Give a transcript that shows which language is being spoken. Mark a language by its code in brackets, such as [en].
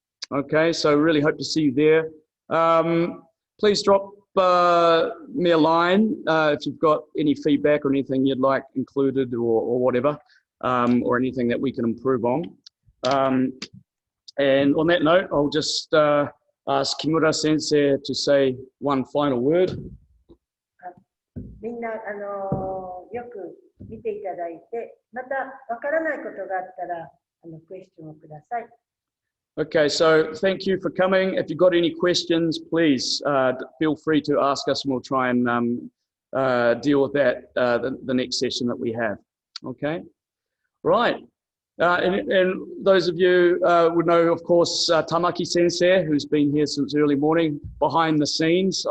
[en] Okay, so really hope to see you there. Please drop me a line if you've got any feedback or anything you'd like included or whatever, or anything that we can improve on. And on that note, I'll just ask Kimura Sensei to say one final word. [ja] みんなよく見ていただいて、またわからないことがあったらクエスチョンをください。 [en] Okay, so thank you for coming. If you've got any questions, please feel free to ask us and we'll try and deal with that the next session that we have. Okay, right. And those of you would know, of course, Tamaki Sensei, who's been here since early morning, behind the scenes.